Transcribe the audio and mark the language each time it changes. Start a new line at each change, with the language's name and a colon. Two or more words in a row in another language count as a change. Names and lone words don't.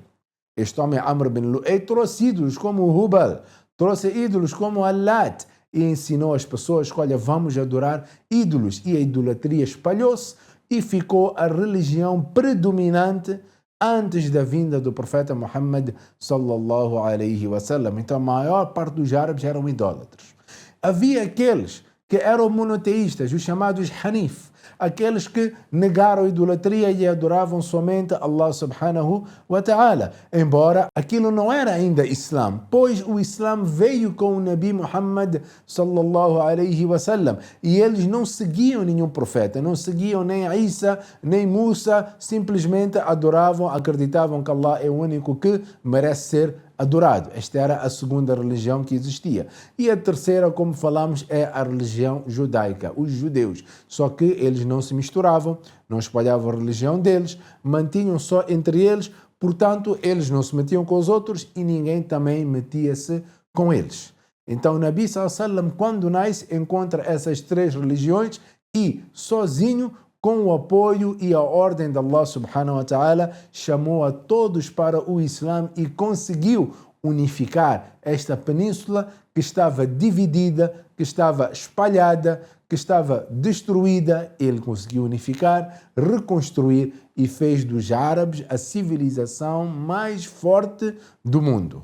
Portuguese: Este homem, Amr bin Lu'ay, trouxe ídolos como o Hubal, trouxe ídolos como Allat e ensinou as pessoas que, olha, vamos adorar ídolos. E a idolatria espalhou-se e ficou a religião predominante antes da vinda do profeta Muhammad
Arabic: صلى الله عليه وسلم.
Portuguese: Então a maior parte dos árabes eram idólatras. Havia aqueles que eram monoteístas, os chamados Hanif, aqueles que negaram a idolatria e adoravam somente Allah
Arabic: سبحانه وتعالى.
Portuguese: Embora aquilo não era ainda Islã, pois o Islã veio com o Nabi Muhammad
Arabic: صلى الله عليه وسلم
Portuguese: e eles não seguiam nenhum profeta, não seguiam nem Isa, nem Musa, simplesmente adoravam, acreditavam que Allah é o único que merece ser adorado. Esta era a segunda religião que existia. E a terceira, como falamos, é a religião judaica, os judeus. Só que eles não se misturavam, não espalhavam a religião deles, mantinham só entre eles, portanto, eles não se metiam com os outros e ninguém também metia-se com eles. Então, o Nabi
Arabic: صلى الله عليه وسلم,
Portuguese: quando nasce, encontra essas três religiões e, sozinho, com o apoio e a ordem de Allah
Arabic: سبحانه وتعالى,
Portuguese: chamou a todos para o Islã e conseguiu unificar esta península que estava dividida, que estava espalhada, que estava destruída. Ele conseguiu unificar, reconstruir e fez dos árabes a civilização mais forte do mundo.